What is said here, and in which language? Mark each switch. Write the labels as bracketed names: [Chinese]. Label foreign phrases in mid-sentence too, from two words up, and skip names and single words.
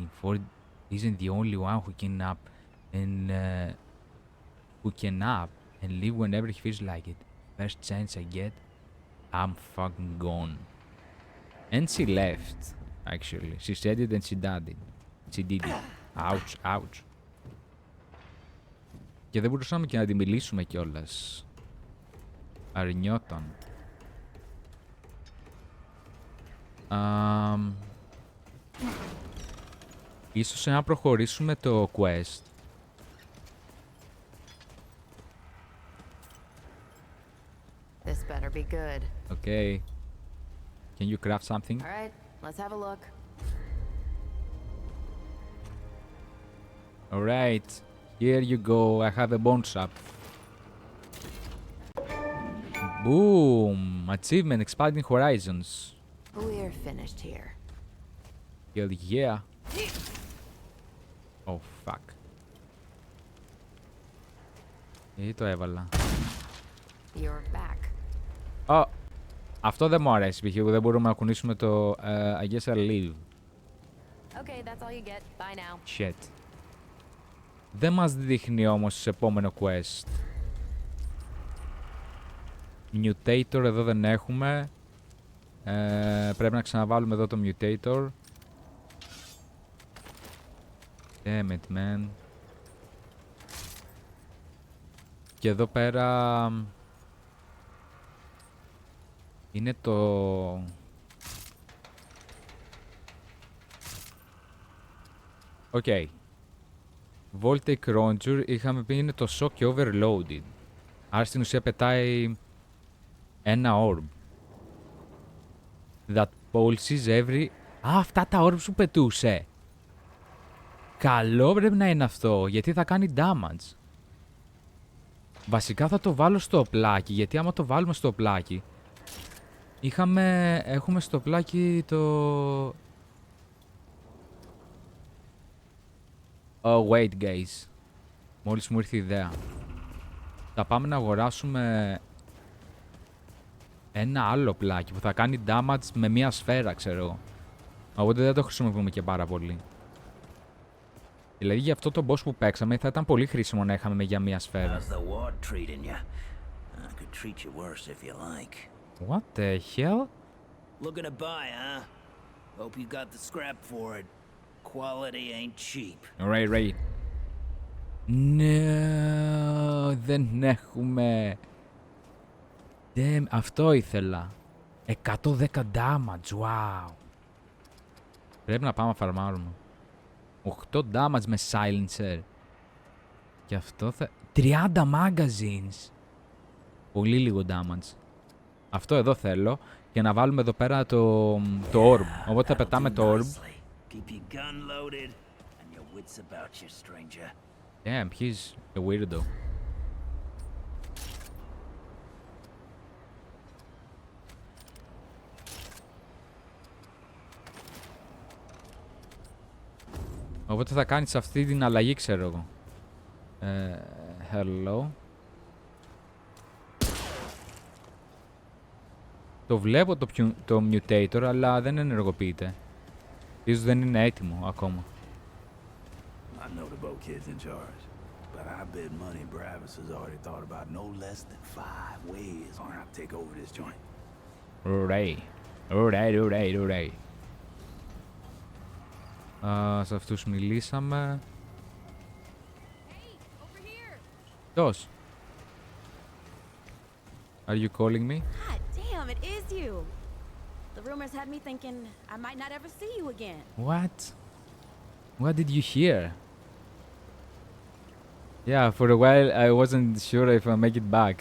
[English] Ford isn't the only one who can up and leave whenever he feels like it. First chance I get, I'm fucking gone. And she left, actually. She said it and she did it. She did it. Ouch, ouch. [Greek] Και δεν μπορούσαμε και να τη μιλήσουμε κιόλας. Αρνιόταν. Ίσως να προχωρήσουμε το quest. [English] This better be good. Okay. Can you craft something? All right, let's have a look. All right. Here you go. I have a bone shop. Boom! Achievement, expanding horizons. We're finished here. Hell yeah. Oh fuck. [Greek] Το έβαλα. [English] You're back. [Greek] Oh, αυτό δεν μου αρέσει π.χ. Δεν μπορούμε να κουνήσουμε το [English] I guess I'll leave. Okay, that's all you get. Bye now. Shit. [Greek] Δεν μας δείχνει όμως σε επόμενο quest. Mutator εδώ δεν έχουμε. Πρέπει να ξαναβάλουμε εδώ το Mutator. [English] Damn it, man. [Greek] Και εδώ πέρα... είναι το... [English] Okay. [Greek] Voltaic Ranger είχαμε πει είναι το Shock και Overloaded. Άρα στην ουσία πετάει ένα orb. [English] That pulses every... [Greek] αυτά τα orbs που πετούσε. Καλό πρέπει να είναι αυτό, γιατί θα κάνει damage. Βασικά θα το βάλω στο πλάκι, γιατί άμα το βάλουμε στο πλάκι... έχουμε στο πλάκι το... [English] Oh, wait, guys. [Greek] Μόλις μου ήρθε η ιδέα. Θα πάμε να αγοράσουμε ένα άλλο πλάκι που θα κάνει damage με μία σφαίρα, ξέρω. Οπότε δεν το χρησιμοποιούμε και πάρα πολύ. Δηλαδή για αυτό το boss που παίξαμε θα ήταν πολύ χρήσιμο να είχαμε για μία σφαίρα. [English] treating you? I could treat you worse if you like. What the hell? Looking to buy, huh? Hope you got the scrap for it. Quality ain't cheap. Ray. No, [Greek] δεν έχουμε. Damn, αυτό ήθελα. [English] 110 damage, wow. [Greek] Πρέπει να πάμε να φαρμάρουμε. 8 damage με silencer. Και αυτό θα... 30 magazines. Πολύ λίγο damage. Αυτό εδώ θέλω. Και να βάλουμε εδώ πέρα το orb. Οπότε θα πετάμε το orb. [English] Damn, he's a weirdo. [Greek] Οπότε θα κάνεις αυτή την αλλαγή, ξέρω εγώ. Hello. Το βλέπω το mutator, αλλά δεν ενεργοποιείται. Ίσως δεν είναι έτοιμο ακόμα. [English] I know the boat kid's in charge, but I bet money Bravis has already thought about no less than 5 ways on how to take over this joint. Right. [Greek] Σε αυτούς μιλήσαμε. [English] Dos. Are you calling me? God damn, it is you. The rumors had me thinking I might not ever see you again. What? What did you hear? Yeah, for a while I wasn't sure if I'll make it back.